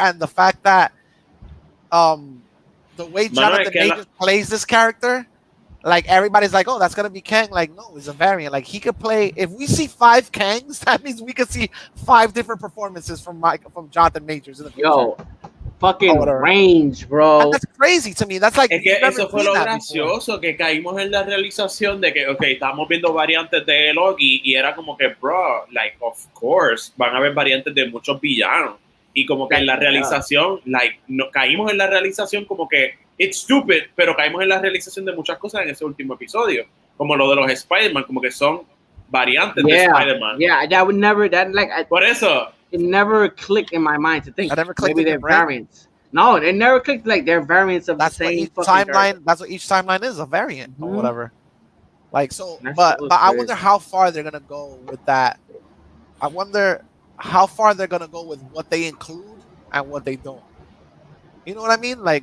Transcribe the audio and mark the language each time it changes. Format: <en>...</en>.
<en>And the fact that the way Jonathan Majors plays this character. Like everybody's like, oh, that's gonna be Kang. Like, no, it's a variant. Like he could play. If we see 5 Kangs, that means we could see 5 different performances from Jonathan Majors in the future. Yo, fucking range, bro. And that's crazy to me. That's like</en> <es>es que eso fue lo gracioso que caímos en la realización de que, okay, estamos viendo variantes de Loki y era como que, bro, like</es> <en>of course</en> <es>van a haber variantes de muchos villanos y como que en la realización, like, no, caímos en la realización como que</es> <en>it's stupid,</en> <es>pero caímos en la realización de muchas cosas en ese último episodio, como lo de los Spider-Man, como que son variantes de Spider-Man.</es> <en>Yeah, that would never,</en> <es>por eso.</es> <en>It never clicked in my mind to think maybe they're variants. No, it never clicked like they're variants of the same timeline. Character. That's what each timeline is, a variant or whatever. Like so, but I wonder how far they're gonna go with that. I wonder how far they're gonna go with what they include and what they don't. You know what I mean?</en>